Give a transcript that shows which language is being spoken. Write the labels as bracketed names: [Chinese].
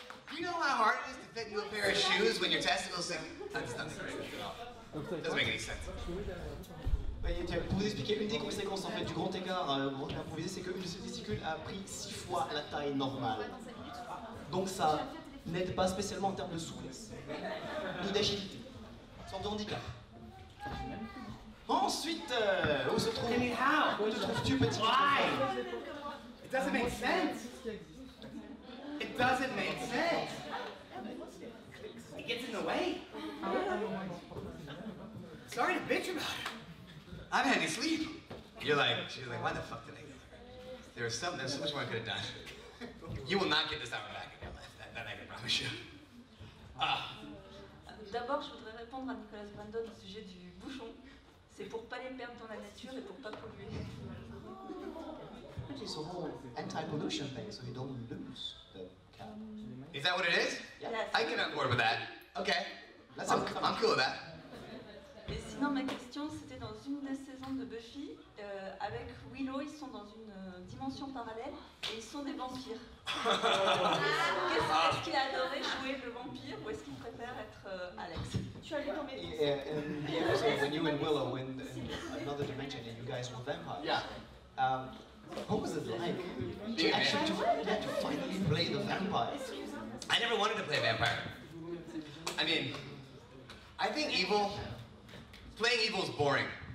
[English] Do you know how hard it is to fit into a pair of shoes when your testicles sink? That's not great at all. Doesn't make any sense. [French] Pour vous expliquer, une des conséquences en fait, du grand écart improvisé, c'est qu'une de ces testicules a pris 6 fois la taille normale. Donc ça n'aide pas spécialement en termes de souplesse, ni d'agilité. Sorte de handicap. Ensuite, où se trouves-tu, petit? [English] Why? It doesn't make sense. It doesn't make sense. It gets in the way. Sorry to bitch about it. I haven't had any sleep. She's like, why the fuck did I get there? There's so much more I could have done. You will not get this hour back in your life. That I can promise you. [French] D'abord, je voudrais répondre à Nicholas Brendon au sujet du bouchon. C'est pour pas les perdre dans la nature et pour pas polluer. [English] It's a whole anti-pollution thing, so you don't lose the cap. Is that what it is? Yes. I can on board with that. Okay. I'm cool with that. [French] Et sinon, ma question, c'était dans une des saisons de Buffy, avec Willow, ils sont dans une dimension dimensions parallèles et ils sont des vampires. Est-ce qu'il a adoré jouer le vampire ou est-ce qu'il préfère être Alex? Tu as lu ton mémoire. [English] In the episode when you and Willow in another dimension and you guys were vampires. Yeah. What was it like to finally play the vampire? I never wanted to play a vampire. I mean, I think playing evil is boring.